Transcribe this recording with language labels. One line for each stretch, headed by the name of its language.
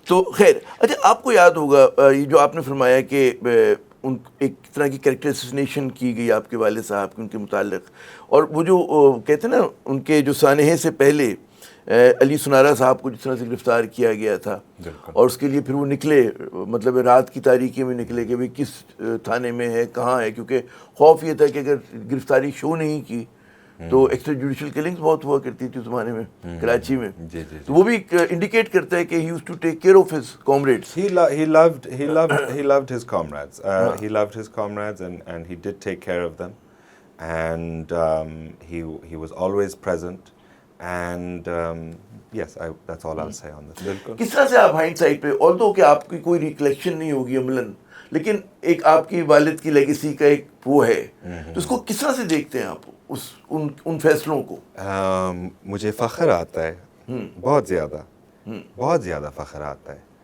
Urdu: تو خیر اچھا آپ کو یاد ہوگا یہ جو آپ نے فرمایا کہ ان ایک طرح کی کریکٹر اسیسینیشن کی گئی آپ کے والد صاحب کی ان کے متعلق, اور وہ جو کہتے ہیں نا ان کے جو سانحے سے پہلے علی سنارا صاحب کو جس طرح سے گرفتار کیا گیا تھا, اور اس کے لیے پھر وہ نکلے, مطلب رات کی تاریکی میں نکلے کہ بھئی کس تھانے میں ہے, کہاں ہے, کیونکہ خوف یہ تھا کہ اگر گرفتاری شو نہیں کی تو ایکسٹرا جوڈیشل کلنگز بہت ہوا کرتی تھی اس زمانے میں کراچی میں. تو وہ بھی انڈیکیٹ کرتا ہے کہ
English: He used to take care of his comrades. He loved his comrades. He loved his comrades, and he did take care of them. And he was always present. And yes, that's all I'll say on this.
Urdu: بالکل. کس طرح سے آپ hind side پہ, although کہ آپ کی کوئی ریکلیکشن نہیں ہوگی عملاً, لیکن ایک آپ کی والد کی لیگیسی کا ایک وہ ہے, تو اس کو کس طرح سے دیکھتے ہیں آپ ان فیصلوں کو؟ مجھے فخر آتا ہے, بہت زیادہ فخر آتا ہے.